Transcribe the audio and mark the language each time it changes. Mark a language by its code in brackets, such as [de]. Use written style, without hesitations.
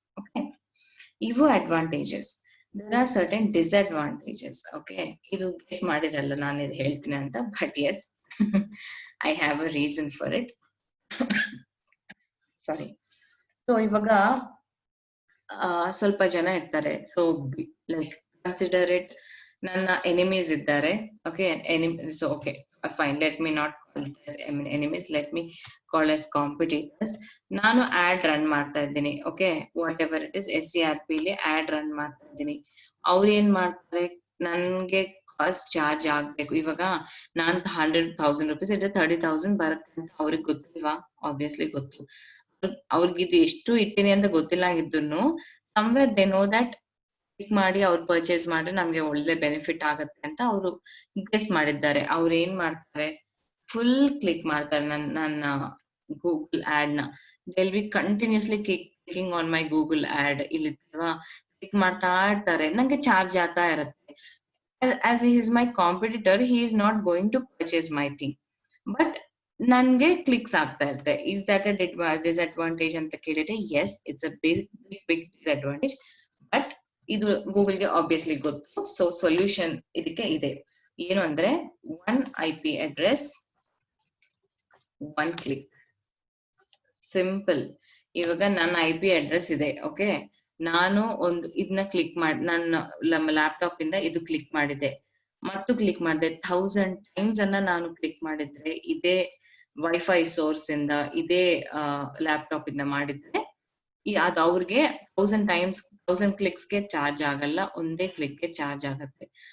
[kn] Okay, ಇವು advantages. [en] there are certain disadvantages. [kn] Okay, ಇದು guess ಮಾಡಿರಲ್ಲ ನಾನು ಇದು ಹೇಳ್ತೀನಿ ಅಂತ, but S [en] I have a reason for it. [kn] Sorry. So ಇವಾಗ ಸ್ವಲ್ಪ ಜನ ಇರ್ತಾರೆ, ಸೊ ಲೈಕ್ ಕನ್ಸಿಡರ್ ಇಟ್ ನನ್ನ ಎನಿಮೀಸ್ ಇದ್ದಾರೆ. [en] Okay, so okay fine, let me not call it as enemies, let me call as competitors. [kn] ನಾನು add run ಮಾಡ್ತಾ ಇದ್ದೀನಿ. Okay, [en] whatever it is, [kn] SCRP ಇಲ್ಲಿ ಆಡ್ ರನ್ ಮಾಡ್ತಾ ಇದ್ದೀನಿ. ಅವ್ರು ಏನ್ ಮಾಡ್ತಾರೆ, ನನ್ಗೆ ಕಾಸ್ಟ್ ಚಾರ್ಜ್ ಆಗ್ಬೇಕು. ಇವಾಗ ನಾನ್ 100,000 rupees ಇದ್ರೆ 30,000 ಬರುತ್ತೆ ಅಂತ ಅವ್ರಿಗೆ ಗೊತ್ತಿಲ್ವಾ? ಆಬ್ವಿಯಸ್ಲಿ ಗೊತ್ತು. ಅವ್ರಿಗೆ ಇದು ಎಷ್ಟು ಇಟ್ಟಿನಿ ಅಂತ ಗೊತ್ತಿಲ್ಲ ಆಗಿದ್ದು [en] somewhere they know that [kn] click ಮಾಡಿ ಅವ್ರು ಪರ್ಚೇಸ್ ಮಾಡ್ರೆ ನಮ್ಗೆ ಒಳ್ಳೆ ಬೆನಿಫಿಟ್ ಆಗತ್ತೆ ಅಂತ ಅವರು ಗೆಸ್ ಮಾಡಿದ್ದಾರೆ. ಅವ್ರು ಏನ್ ಮಾಡ್ತಾರೆ, ಫುಲ್ ಕ್ಲಿಕ್ ಮಾಡ್ತಾರೆ ನನ್ನ ಗೂಗಲ್ ಆಡ್ ನ. [en] they'll be continuously clicking on my Google ad. [kn] ಇಲ್ಲಿ ಕ್ಲಿಕ್ ಮಾಡ್ತಾ ಇರ್ತಾರೆ, ನಂಗೆ ಚಾರ್ಜ್ ಆಗ್ತಾ ಇರತ್ತೆ. [en] as he is my competitor, he is not going to purchase my thing, but [kn] ನನ್ಗೆ ಕ್ಲಿಕ್ಸ್ ಆಗ್ತಾ ಇರುತ್ತೆ. [en] is that a disadvantage ಅಂತ ಕೇಳಿದ್ರೆ yes, it's a big disadvantage, [kn] but ಇದು ಗೂಗಲ್ಗೆ ಆಬ್ವಿಯಸ್ಲಿ ಗೊತ್ತು. ಸೊ ಸೊಲ್ಯೂಷನ್ ಇದಕ್ಕೆ ಇದೆ. ಏನು ಅಂದ್ರೆ, 1 IP address 1 click. [en] Simple. [kn] ಇವಾಗ ನನ್ನ IP ಅಡ್ರೆಸ್ ಇದೆ. ಓಕೆ, ನಾನು ಒಂದು ಇದನ್ನ ಕ್ಲಿಕ್ ಮಾಡಿ ನನ್ನ ಲ್ಯಾಪ್ಟಾಪ್ ಇಂದ ಇದು ಕ್ಲಿಕ್ ಮಾಡಿದೆ, ಮತ್ತು ಕ್ಲಿಕ್ ಮಾಡಿದೆ 1000 times ಅನ್ನ ನಾನು ಕ್ಲಿಕ್ ಮಾಡಿದ್ರೆ, ಇದೇ ವೈಫೈ ಸೋರ್ಸ್ ಇಂದ ಇದೇ ಲ್ಯಾಪ್ಟಾಪ್ ಇಂದ ಮಾಡಿದ್ರೆ ಅದು ಅವ್ರಿಗೆ 1000 ಕ್ಲಿಕ್ಸ್ಗೆ ಚಾರ್ಜ್ ಆಗಲ್ಲ, ಒಂದೇ ಕ್ಲಿಕ್ಗೆ ಚಾರ್ಜ್ ಆಗತ್ತೆ.